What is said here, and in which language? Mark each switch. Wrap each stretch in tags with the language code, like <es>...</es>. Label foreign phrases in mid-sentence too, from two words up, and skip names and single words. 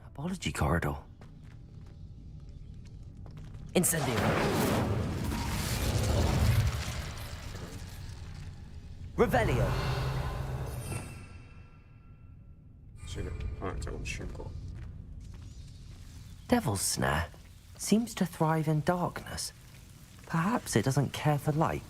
<en>technology corridor. Incendio. Revelio.</en> <yue>算啦，可能就咁穿過。</yue> <en>Devil's Snare seems to thrive in darkness. Perhaps it doesn't care for light.</en>